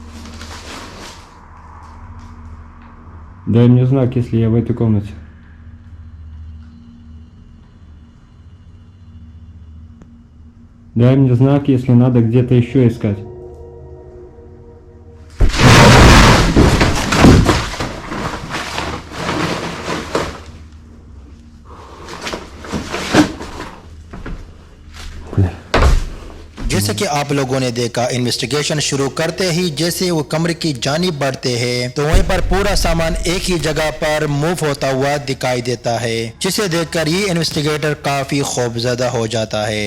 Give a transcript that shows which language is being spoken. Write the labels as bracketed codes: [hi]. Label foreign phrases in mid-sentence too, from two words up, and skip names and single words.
[ru] Дай мне знак, если я в этой комнате. Дай мне знак, если надо где-то еще искать. [hi] जैसे कि आप लोगों ने देखा इन्वेस्टिगेशन शुरू करते ही जैसे वो कमरे की जानिब बढ़ते हैं तो वहीं पर पूरा सामान एक ही जगह पर मूव होता हुआ दिखाई देता है जिसे देखकर ये इन्वेस्टिगेटर काफी खौफजदा हो जाता है।